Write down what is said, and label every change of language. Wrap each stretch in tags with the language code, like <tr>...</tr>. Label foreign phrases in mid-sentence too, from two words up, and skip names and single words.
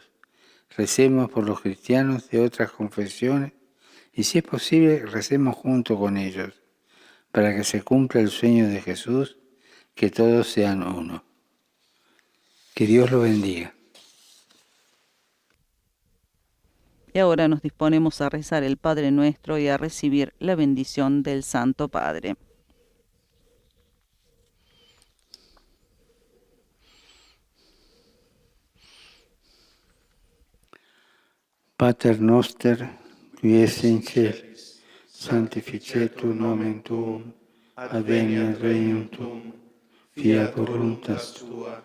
<es>Recemos por los cristianos de otras confesiones y, si es posible, recemos junto con ellos para que se cumpla el sueño de Jesús, que todos sean uno. Que Dios lo bendiga. Y ahora nos disponemos a rezar el Padre Nuestro y a recibir la bendición del Santo Padre.</es> <la>Pater noster, qui es in celis, sanctificetur nomen tuum, adveniat regnum tuum, fiat voluntas tua,</la>